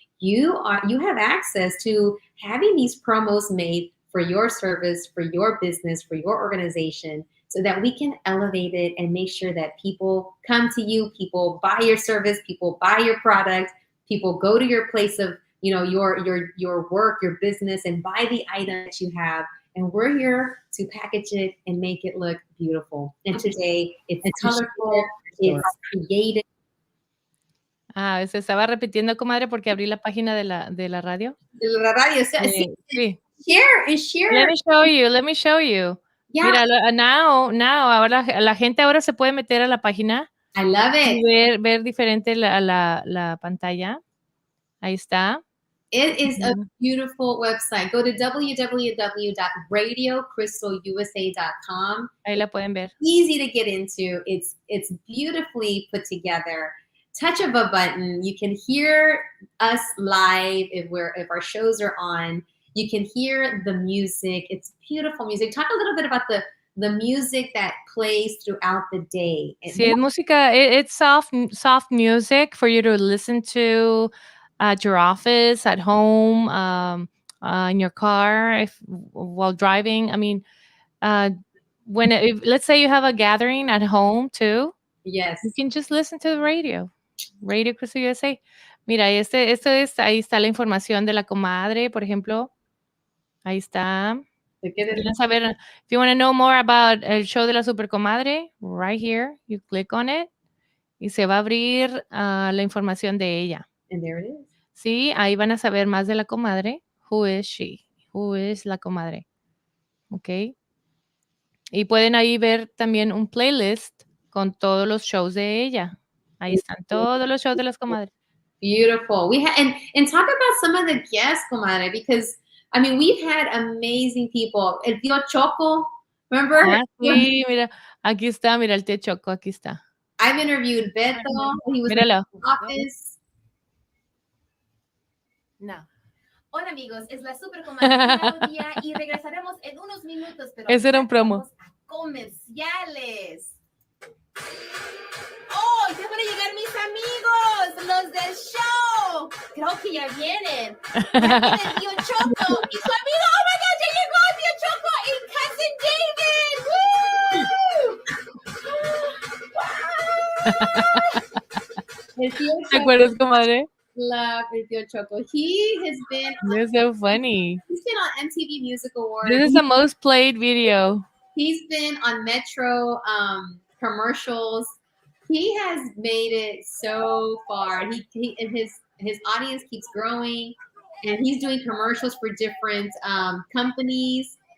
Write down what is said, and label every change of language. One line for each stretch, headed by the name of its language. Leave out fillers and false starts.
English: you have access to having these promos made for your service, for your business, for your organization, so that we can elevate it and make sure that people come to you, people buy your service, people buy your product, people go to your place of, your work, your business, and buy the item that you have. And we're here to package it and make it look beautiful. And today it's colorful, it's creative.
Spanish: Se estaba repitiendo, comadre, porque abrí la página de la radio. De la radio, sí.
English: Share. Let me show you. Yeah.
Spanish: Mira,
English: now,
Spanish: ahora la gente ahora se puede meter a la página.
English: I love it.
Spanish: Y ver diferente la pantalla. Ahí está.
English: It is a beautiful website. Go to www.radiocrystalusa.com.
Spanish: Ahí la pueden ver.
English: Easy to get into. It's beautifully put together. Touch of a button, you can hear us live if our shows are on. You can hear the music. It's beautiful music. Talk a little bit about the music that plays throughout the day.
Spanish: Sí, es música.
English: It's soft music for you to listen to at your office, at home, in your car, while driving. I mean, let's say you have a gathering at home too. Yes, you can just listen to the Radio Crystal USA.
Spanish: Mira, esto es, ahí está la información de la comadre, por ejemplo. Ahí está. ¿Quieren saber?
English: If you want to know more about
Spanish: el show de la super comadre,
English: right here, you click on it
Spanish: y se va a abrir la información de ella.
English: And there it is.
Spanish: Sí, ahí van a saber más de la comadre.
English: Who is she? Who is
Spanish: la comadre? Ok. Y pueden ahí ver también un playlist con todos los shows de ella. Ahí están todos los shows de las comadres.
English: Beautiful. We had and talk about some of the guests, comadre, because I mean we've had amazing people.
Spanish: El tío Choco,
English: remember?
Spanish: Sí, mira, aquí está, mira el tío Choco, aquí está.
English: I've interviewed Beto. He was
Spanish: Míralo.
English: in the office. No.
Spanish: Hola amigos, es la super comadre Claudia y regresaremos en unos minutos, pero ese era un promo. vamos a comerciales. ¡Oh! ¡Ya van a llegar mis amigos! ¡Los del show! Creo que ya vienen. Ya viene el tío Choco y su amigo.
English: ¡Oh my God!
Spanish: ¡Ya llegó el tío Choco y Cousin David! ¡Woo! ¿Te acuerdas, comadre?
English: love el tío Choco. He has been You're so funny. he's been on MTV Music Awards. This is the most played video. He's been on Metro commercials. He has made it so far. He and his audience keeps growing, and he's doing commercials for different companies.